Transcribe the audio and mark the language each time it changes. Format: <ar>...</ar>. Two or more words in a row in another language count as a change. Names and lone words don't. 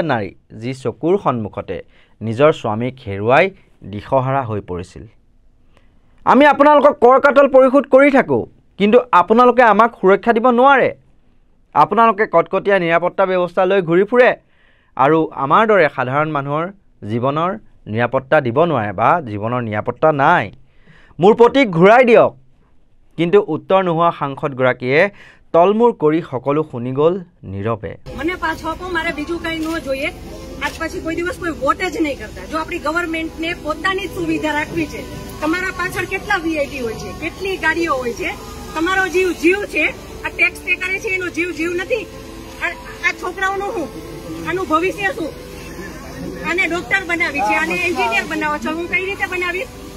<as>নাৰী যি চকুৰ সন্মুখতে নিজৰ স্বামীক হেৰুৱাই দিশহাৰা হৈ পৰিছিল আমি আপোনালোকক কৰ কাটল পৰিশোধ কৰি থাকোঁ কিন্তু আপোনালোকে আমাক সুৰক্ষা দিব নোৱাৰে আপোনালোকে কটকটীয়া নিৰাপত্তা ব্যৱস্থা লৈ ঘূৰি ফুৰে আৰু আমাৰ দৰে সাধাৰণ মানুহৰ জীৱনৰ নিৰাপত্তা দিব নোৱাৰে বা জীৱনৰ নিৰাপত্তা নাই মোৰ প্ৰতীক ঘূৰাই দিয়ক কিন্তু উত্তৰ নোহোৱা সাংসদগৰাকীয়ে তলমূৰ কৰি সকলো শুনি গ'ল নীৰৱে</as> <gu>મને પાછો આપો મારે બીજું કઈ ન જોઈએ આજ પછી કોઈ દિવસ કોઈ વોટ જ નહીં કરતા જો આપણી ગવર્નમેન્ટને પોતાની જ સુવિધા રાખવી છે તમારા પાછળ કેટલા વીઆઈપી હોય છે કેટલી ગાડીઓ હોય છે તમારો જીવ છે આ</gu> <en>tax pay</en> <gu>કરે છે એનો જીવ નથી આ છોકરાઓનું શું આનું ભવિષ્ય શું આને ડોક્ટર બનાવી છે આને એન્જિનિયર બનાવો છો હું કઈ રીતે બનાવીશ</gu>